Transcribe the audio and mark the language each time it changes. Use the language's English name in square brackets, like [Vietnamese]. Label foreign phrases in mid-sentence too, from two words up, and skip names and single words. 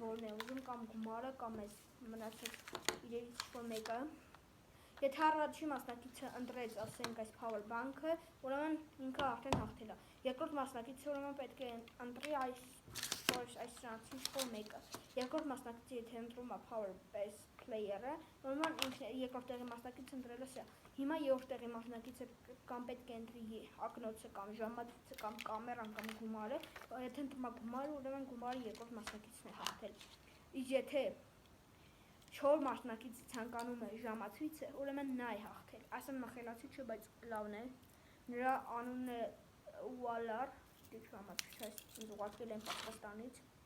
[Armenian] որն է ուզում կամ գումարը կամ այս մնացած իրերից որ մեկը։ Եթե առաջի մասնակիցը ընտրեց, ասենք, այս [English] power bank- [Armenian] ը, ուրեմն ինքը արդեն հաղթել է։ Երկրորդ մասնակիցը ուրեմն պետք է ընտրի այս սրանցից որ մեկը։ Երկրորդ մասնակիցը եթե ընտրում է [English] power base player- [Armenian] ը, ուրեմն ինքն երկրորդ տեղի մասնակիցը ընտրել է սա։ Հիմա երրորդ տեղի մասնակիցը կամ պետք է ընտրի ակնոցը կամ ժամացույցը կամ կամերան կամ գումարը, եթե ընտրում է գումարը, ուրեմն գումարը երկրորդ մասնակիցն է հաղթել։ Իսկ եթե 4 մասնակիցը ցանկանում է ժամացույցը, ուրեմն նա է հաղթել։ Ասեմ մխելացի չէ, բայց լավն է։ Նրա անունն է Ուալար, դիք ժամացույցը ինձ ուղարկել են Պակիստանից,